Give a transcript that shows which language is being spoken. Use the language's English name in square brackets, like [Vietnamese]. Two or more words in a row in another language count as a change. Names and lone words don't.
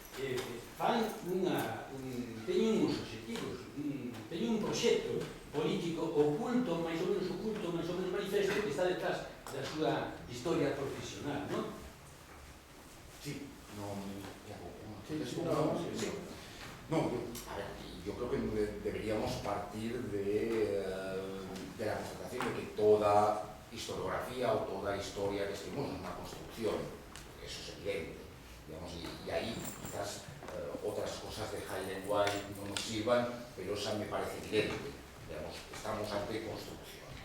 [Galician] teñen uns objetivos, teñen un proxecto político oculto, máis ou menos manifesto, que está detrás da súa historia profesional, non? [Spanish] Sí, No, a ver, yo creo que deberíamos partir de la constatación de que toda historiografía o toda historia que escribimos es una construcción, eso es evidente, digamos, y ahí quizás otras cosas de Heidenreich no nos sirvan, pero esa me parece evidente, digamos, estamos ante construcciones.